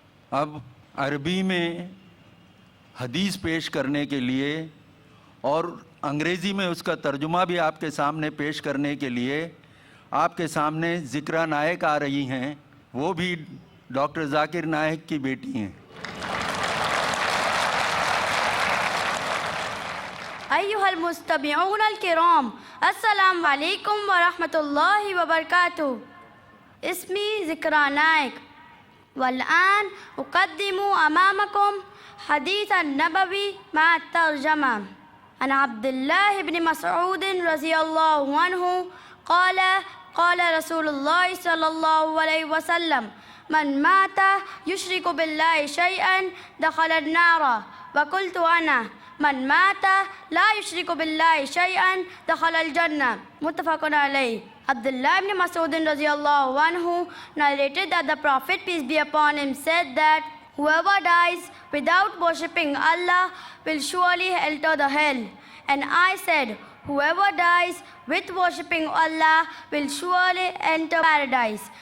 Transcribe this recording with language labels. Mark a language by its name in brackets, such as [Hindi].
[Urdu] اب عربی میں حدیث پیش کرنے کے لیے اور انگریزی میں اس کا ترجمہ بھی آپ کے سامنے پیش کرنے کے لیے آپ کے سامنے ذکرہ نائک آ رہی ہیں. وہ بھی ڈاکٹر ذاکر نائک کی بیٹی ہیں. [Arabic] أيها المستمعون الكرام السلام عليكم ورحمة الله وبركاته. اسمي ذكرى نائك والآن أقدم أمامكم حديث النبوي مع الترجمة. عن عبد الله بن مسعود رضي الله عنه قال قال رسول الله صلى الله عليه وسلم من مات يشرك بالله شيئا دخل النار وقلت أنا من مات لا يشرك بالله شيئا دخل الجنة متفق عليه. [English] Abdullah ibn Mas'ud radiyallahu anhu narrated that the Prophet, peace be upon him, said that whoever dies without worshipping Allah will surely enter the hell. And I said, whoever dies with worshipping Allah will surely enter paradise.